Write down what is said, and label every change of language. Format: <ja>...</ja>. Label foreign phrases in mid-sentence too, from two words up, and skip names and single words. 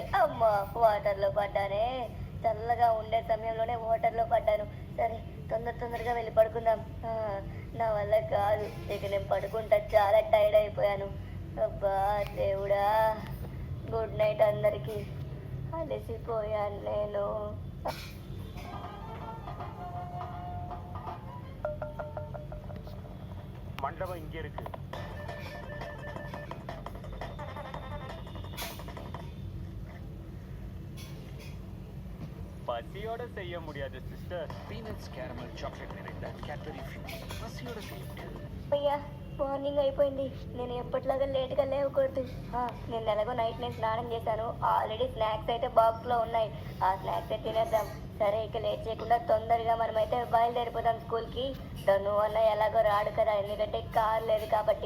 <te>అమ్మా, వాటర్లో పడ్డానే. చల్లగా ఉండే సమయంలోనే వాటర్లో పడ్డాను. సరే, తొందరగా వెళ్ళి పడుకుందాం. నా వల్ల కాదు. ఇక నేను పడుకుంటా. చాలా టైర్డ్ అయిపోయాను. అబ్బా దేవుడా,</te> <en>good night</en> <te>అందరికీ. అలసిపోయాను నేను.</te> <ta>மண்டபம் இங்க இருக்கு. பசியோட செய்ய முடியாது சிஸ்டர்.</ta> <en>peanuts caramel chocolate</en> <ta>நிறைந்த கேட்பரி ஃபியூஸ் பசியோட செய்ய முடியாது.</ta> <te>అయ్యా, మార్నింగ్ అయిపోయింది. నేను ఎప్పటిలాగా లేట్గా లేవకూడదు. నేను ఎలాగో నైట్ నేను స్నానం చేశాను.</te> <en>already snacks</en> <te>అయితే బాక్స్లో ఉన్నాయి. ఆ స్నాక్స్ అయితే తినేద్దాం. సరే, ఇక లేట్ చేయకుండా తొందరగా మనమైతే బయలుదేరిపోదాం స్కూల్కి. తను అన్న ఎలాగో రాడు కదా, ఎందుకంటే కార్ లేదు కాబట్టి.</te>